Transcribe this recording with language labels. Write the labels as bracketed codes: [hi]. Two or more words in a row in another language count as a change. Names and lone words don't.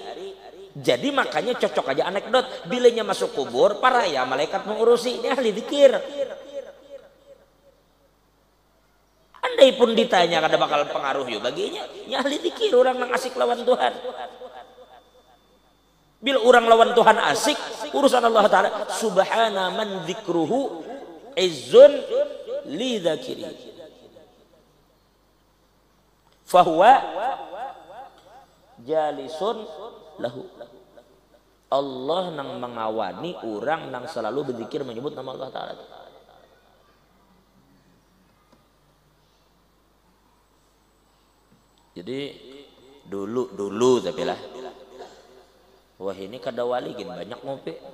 [bjn] Jadi makanya cocok aja anekdot, bilanya masuk kubur para ya malaikat mengurusi, ini ahli zikir. Andai pun ditanya kada bakal pengaruh yuk baginya, ini ahli zikir orang nang asik lawan Tuhan. Bila orang lawan Tuhan asik, urusan Allah Ta'ala, [ar] سبحان من ذكره عز للذاكر فهو جليس له. [bjn] Allah nang mengawani orang nang selalu berzikir menyebut nama Allah Ta'ala. Jadi dulu tapi lah, wah ini kada wali gini banyak ngopi.